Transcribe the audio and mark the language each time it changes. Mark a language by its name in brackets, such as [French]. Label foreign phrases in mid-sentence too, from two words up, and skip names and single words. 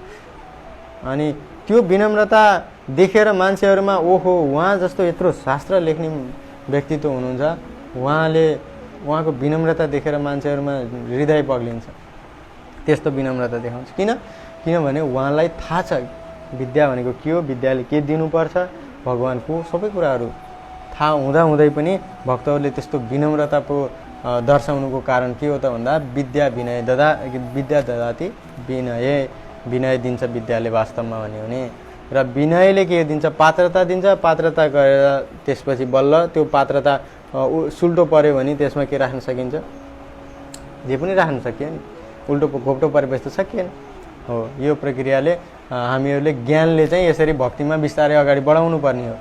[Nepali] अनि त्यो विनम्रता देखेर मान्छेहरूमा ओहो उहाँ जस्तो यत्रो शास्त्र लेख्ने व्यक्तित्व हुनुहुन्छ, उहाँको विनम्रता देखेर मान्छेहरूमा हृदय पग्लिन्छ। त्यस्तो विनम्रता देखाउँछ। किनभने उहाँलाई थाहा छ विद्या भनेको के हो, विद्याले के दिनुपर्छ, भगवानको सबै कुराहरू थाहा हुँदाहुँदै पनि भक्तहरूले त्यस्तो विनम्रताको दर्शाउनुको कारण के हो त भन्दा [Sanskrit] विद्या ददाति [Nepali] विनय दिन्छ विद्याले वास्तवमा भन्यो भने। र विनयले के दिन्छ? पात्रता दिन्छ। पात्रता गरेर त्यसपछि बल्ल त्यो पात्रता सुल्टो पर्यो भने त्यसमा के राख्न सकिन्छ? जे पनि राख्न सकियो नि। उल्टो घोप्टो परेपछि त सकिएन। हो, यो प्रक्रियाले हामीहरूले ज्ञानले चाहिँ यसरी भक्तिमा बिस्तारै अगाडि बढाउनु पर्ने हो।